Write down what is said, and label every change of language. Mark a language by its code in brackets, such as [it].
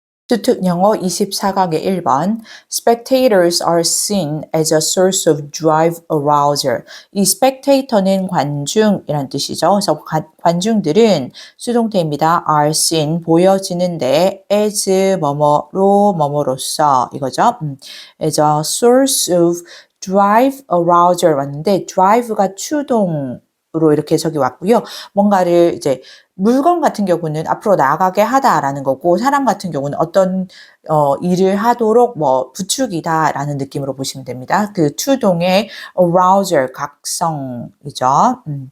[ko] 수특 영어 24강의 1번 [en] Spectators are seen as a source of drive arousal. [ko] 이 spectator는 관중이란 뜻이죠. 그래서 관중들은 수동태입니다. [en] are seen [ko] 보여지는데 as 뭐뭐로 뭐뭐로서 이거죠. [en] as a source of drive arousal [ko] 왔는데 drive가 추동으로 이렇게 해석이 왔고요. 뭔가를 이제 물건 같은 경우는 앞으로 나아가게 하다라는 거고 사람 같은 경우는 어떤 일을 하도록 뭐 부추기다라는 느낌으로 보시면 됩니다. 그 추동의 arousal 각성이죠.